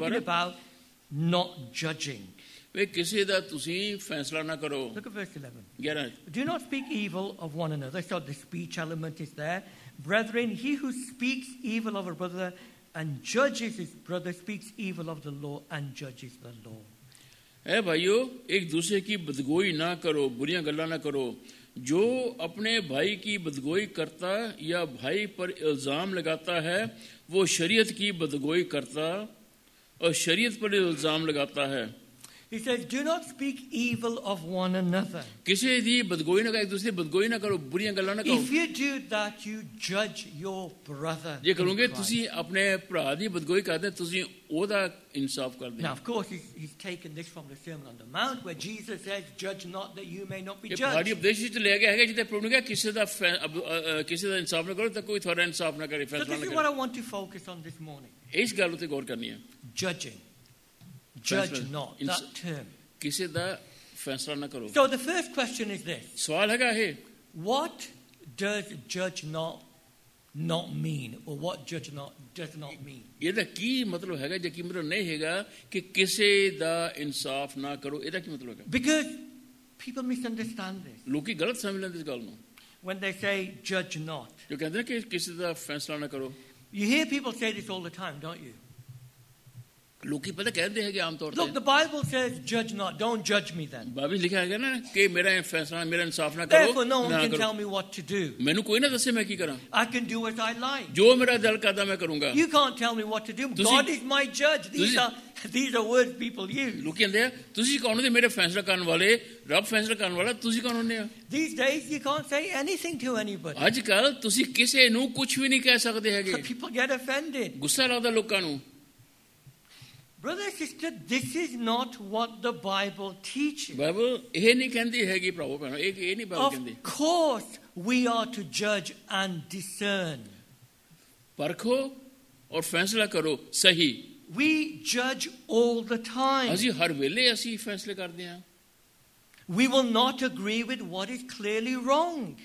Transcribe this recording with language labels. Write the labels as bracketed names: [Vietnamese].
[English] talking about not judging. [Punjabi] ਵੇ ਕਿਸੇ ਦਾ ਤੁਸੀਂ ਫੈਸਲਾ ਨਾ ਕਰੋ। [English] Look at verse 11. 11 Do not speak evil of one another. So the speech element is there. Brethren, he who speaks evil of a brother and judges his brother speaks evil of the law and judges the law. [Hindi] है भाइयों, एक दूसरे की बदगोई ना करो, [Punjabi] बुरियां गल्ला ना करो। [Hindi] जो अपने भाई की बदगोई करता या भाई पर इल्ज़ाम लगाता है वो शरीयत की बदगोई करता और शरीयत पर इल्ज़ाम लगाता है। [English] He says, do not speak evil of one another. [Punjabi] ਕਿਸੇ ਦੀ ਬਦਗੋਈ ਨਾ ਕਰੋ, ਇੱਕ ਦੂਸਰੇ ਦੀ ਬਦਗੋਈ ਨਾ ਕਰੋ, ਬੁਰੀਆਂ ਗੱਲਾਂ ਨਾ ਕਰੋ। [English] If you do that, you judge your brother. [Punjabi] ਜੇ ਕਰੋਗੇ [English] in Christ. [Punjabi] ਤੁਸੀਂ ਆਪਣੇ ਭਰਾ ਦੀ ਬਦਗੋਈ ਕਰਦੇ, ਤੁਸੀਂ ਉਹਦਾ ਇਨਸਾਫ ਕਰਦੇ। [English] Now, of course, he's taken this from the Sermon on the Mount, where Jesus says, "Judge not, that you may not be [Punjabi] ਇਹ ਪਹਾੜੀ [English] judged." [Punjabi] ਉਪਦੇਸ਼ ਵਿੱਚ ਲਿਆ ਗਿਆ ਹੈਗਾ, ਜਿੱਥੇ ਪ੍ਰਭੂ ਨੇ ਕਿਹਾ ਕਿਸੇ ਦਾ ਇਨਸਾਫ ਨਾ ਕਰੋ ਤਾਂ ਕੋਈ ਤੁਹਾਡਾ ਇਨਸਾਫ ਨਾ ਕਰੇ, [English] So [Punjabi] ਫੈਸਲਾ [English] this [Punjabi] ਨਾ [English] is what I [Punjabi] ਕਰੇ। [English] want to focus on this morning. [Punjabi] ਇਸ ਗੱਲ ਉੱਤੇ ਗੌਰ ਕਰਨੀ ਹੈ। [English] Judging. Judge Fængsel. not. That term. [Punjabi] ਕਿਸੇ ਦਾ ਫੈਸਲਾ ਨਾ ਕਰੋ। [English] So the first question is this: [Punjabi] ਸਵਾਲ ਹੈਗਾ ਇਹ, [English] what does judge not mean, or what judge not does not mean? [Punjabi] ਇਹਦਾ ਕੀ ਮਤਲਬ ਹੈਗਾ ਜਾਂ ਕੀ ਮਤਲਬ ਨਹੀਂ ਹੈਗਾ ਕਿ ਕਿਸੇ ਦਾ ਇਨਸਾਫ ਨਾ ਕਰੋ, ਇਹਦਾ ਕੀ ਮਤਲਬ ਹੈਗਾ? [English] Because people misunderstand this [Punjabi] ਲੋਕੀ ਗਲਤ ਸਮਝ ਲੈਂਦੇ ਇਸ ਗੱਲ ਨੂੰ, [English] when they say judge not. [Punjabi] ਜੋ ਕਹਿੰਦੇ ਨੇ ਕਿ ਕਿਸੇ ਦਾ ਫੈਸਲਾ ਨਾ ਕਰੋ। [English] You hear people say this all the time, don't you? [Punjabi] ਲੋਕੀ ਪਤਾ ਕਹਿੰਦੇ ਹੈਗੇ ਆਮ ਤੌਰ [English] Look, [Punjabi] ਤੇ, [English] the Bible says judge not. Don't judge me then. [Punjabi] Bible ਲਿਖਿਆ ਹੈਗਾ ਨਾ ਕਿ ਮੇਰਾ ਫੈਸਲਾ, ਮੇਰਾ ਇਨਸਾਫ ਨਾ ਕਰੋ, [English] Therefore, no one [Punjabi] ਨਾ [English] can [Punjabi] ਕਰੋ। [English] tell me what to do. [Punjabi] ਮੈਨੂੰ ਕੋਈ ਨਾ ਦੱਸੇ ਮੈਂ ਕੀ ਕਰਾਂ, [English] I can do as I like. [Punjabi] ਜੋ ਮੇਰਾ ਦਿਲ ਕਰਦਾ ਮੈਂ ਕਰੂੰਗਾ। [English] You can't tell me what to do. [Punjabi] ਤੁਸੀਂ- [English] God is my judge. These are words people use. [Punjabi] ਲੋਕੀ ਕਹਿੰਦੇ ਆ ਤੁਸੀਂ ਕੌਣ ਹੁੰਦੇ ਮੇਰੇ ਫੈਸਲਾ ਕਰਨ ਵਾਲੇ, ਰੱਬ ਫੈਸਲਾ ਕਰਨ ਵਾਲਾ, ਤੁਸੀਂ ਕੌਣ ਹੁੰਦੇ ਆ? [English] These days, you can't say anything to anybody. [Punjabi] ਅੱਜ ਕੱਲ ਤੁਸੀਂ ਕਿਸੇ ਨੂੰ ਕੁਝ ਵੀ ਨਹੀਂ ਕਹਿ ਸਕਦੇ ਹੈਗੇ, [English] People get offended. [Punjabi] ਗੁੱਸਾ ਲੱਗਦਾ ਲੋਕਾਂ ਨੂੰ। [English] Brother, sister, this is not what the Bible teaches. [Punjabi] Bible ਇਹ ਨਹੀਂ ਕਹਿੰਦੀ ਹੈਗੀ ਭਰਾਵੋ ਭੈਣੋ, ਇਹ ਨਹੀਂ ਬਾਈਬਲ ਕਹਿੰਦੀ। [English] Of course, we are to judge and discern. [Punjabi] ਪਰਖੋ ਔਰ ਫੈਸਲਾ ਕਰੋ ਸਹੀ। [English] We judge all the time. [Punjabi] ਅਸੀਂ ਹਰ ਵੇਲੇ ਅਸੀਂ ਫੈਸਲੇ ਕਰਦੇ ਹਾਂ। [English] We will not agree with what is clearly wrong.